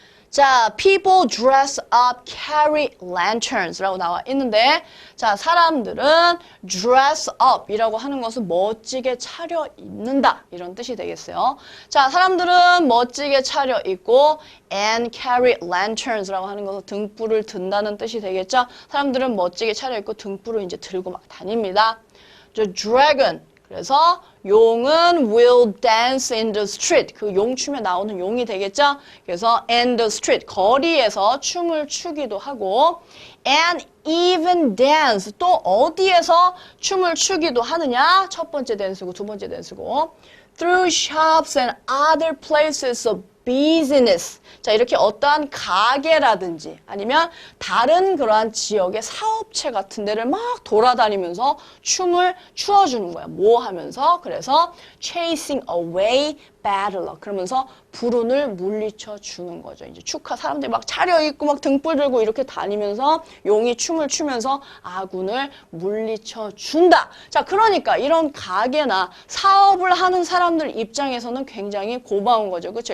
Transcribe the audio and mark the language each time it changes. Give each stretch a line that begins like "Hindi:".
Korean: 자,
English: people dress up, carry lanterns
Korean: 라고 나와 있는데 자, 사람들은 dress up이라고 하는 것은 멋지게 차려입는다 이런 뜻이 되겠어요. 자, 사람들은 멋지게 차려입고
English: and carry lanterns
Korean: 라고 하는 것은 등불을 든다는 뜻이 되겠죠. 사람들은 멋지게 차려입고 등불을 이제 들고 막 다닙니다.
English: The dragon.
Korean: 그래서 용은
English: will dance in the street.
Korean: 그 용춤에 나오는 용이 되겠죠?
English: 그래서 in the street.
Korean: 거리에서 춤을 추기도 하고
English: and even dance.
Korean: 또 어디에서 춤을 추기도 하느냐? 첫 번째 댄스고 두 번째 댄스고
English: through shops and other places of business.
Korean: 자, 이렇게 어떠한 가게라든지 아니면 다른 그러한 지역의 사업체 같은 데를 막 돌아다니면서 춤을 추어주는 거야. 뭐 하면서?
English: 그래서 chasing away bad luck.
Korean: 그러면서 불운을 물리쳐 주는 거죠. 이제 사람들이 막 차려입고 막 등불 들고 이렇게 다니면서 용이 춤을 추면서 아군을 물리쳐 준다. 자, 그러니까 이런 가게나 사업을 하는 사람들 입장에서는 굉장히 고마운 거죠. 그렇죠?